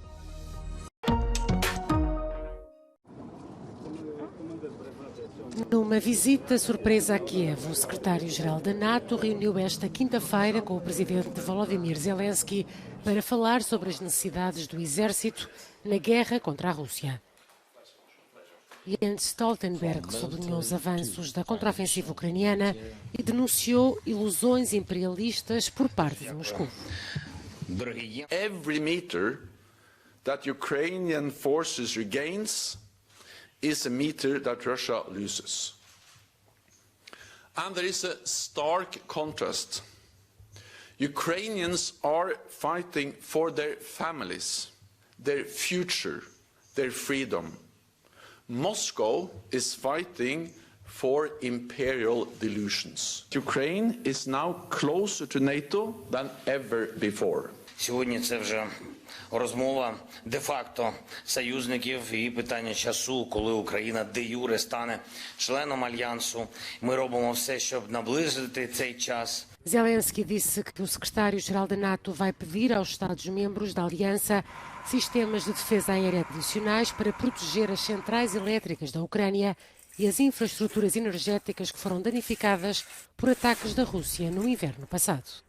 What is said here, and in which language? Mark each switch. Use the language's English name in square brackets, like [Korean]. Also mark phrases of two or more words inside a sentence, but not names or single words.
[Portuguese] Numa visita surpresa a Kiev, o secretário-geral da NATO reuniu esta quinta-feira com o presidente Volodymyr Zelensky para falar sobre as necessidades do exército na guerra contra a Rússia. Jens Stoltenberg sublinhou os avanços da contraofensiva ucraniana e denunciou ilusões imperialistas por parte de Moscou. [English] Every meter that Ukrainian forces regains is a meter that Russia loses. And there is a stark contrast. Ukrainians are fighting for their families, their future, their freedom. Moscow is fighting for imperial delusions. Ukraine is now closer to NATO than ever before. [Ukrainian] Сьогодні це вже розмова де-факто союзників і питання часу, коли Україна де-юре стане членом Альянсу. Ми робимо все, щоб наблизити цей час. [Portuguese] Zelensky disse que o secretário-geral da NATO vai pedir aos Estados-membros da Aliança sistemas de defesa aérea adicionais para proteger as centrais elétricas da Ucrânia e as infraestruturas energéticas que foram danificadas por ataques da Rússia no inverno passado.